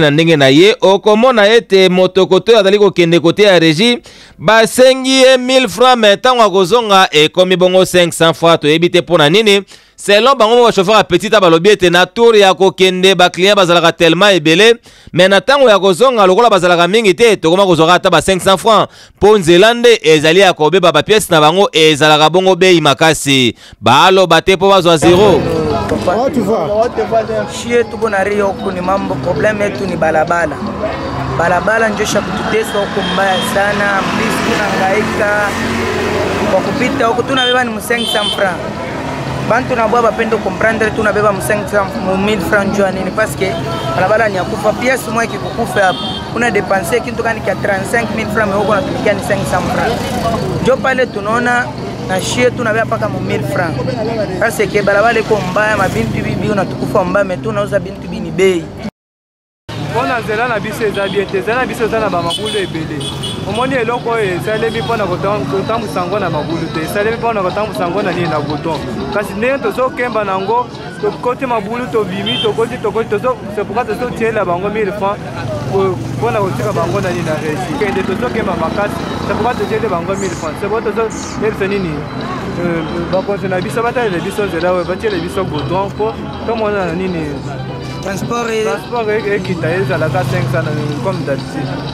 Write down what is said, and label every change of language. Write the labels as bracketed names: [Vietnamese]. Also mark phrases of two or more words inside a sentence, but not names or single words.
[Lingala] na ndenge na ye okomona ete moto koto azali kokende kote ya régie basengi 1000 francs mais tango akozonga e komi bongo 500 francs to ebite pona nini selon bango ba chauffeur ya petita balobi ete na tour ya kokende ba client bazalaka tellement ebele mais na tango ya kozonga lokola bazalaka mingi te tokoma kozonga ata ba 500 francs po nzelande ezali ya kobeba ba pièce na bango ezalaka bongo bei makasi baloba te po bazwa zero. [Swahili] Shie tuko na rio kuni mambo problème yetu ni balabala njosha kututesa huko mbaya sana mbisi tunahangaika kwa kupita huko tunabeba ni 500 francs bantu na bwa bapendo comprendre tunabeba 1000 francs njua nini [French] parce que [Swahili] balabala ni akufa pièce moja ikikukufa hapo una dépenser kitu kani kia 35000 francs mais huko natumikia ni 500 francs ndio pale tunaona na shie tunabeba paka 1000 francs [French] parce que [Swahili] balabala iko mbaya mabintu bibi unatukufa mbaya mais tunauza bintu bini bei [Lingala] mpona nzela na biso eza bien te nzela na biso eza na bamabulu ebele omoni eloko oyo esalemi mpona kotambusa yango na mabulu te esalemi mpona kotambusa yango na nini na boton kasi ndenge tozokemba nango tokoti mabulu tobimi tokoti sepuka tozotiela bango 1000 francs mpona kotika bango na nini na régie kende tozokemba makasi sepuka totiele bango 1000 francs sepuka tozoyebisa nini bakonse na biso batalela biso nzela oyo batiele biso boton mpo tomona na nini transport ekita ezalaka 500 [French] comme d'habitude.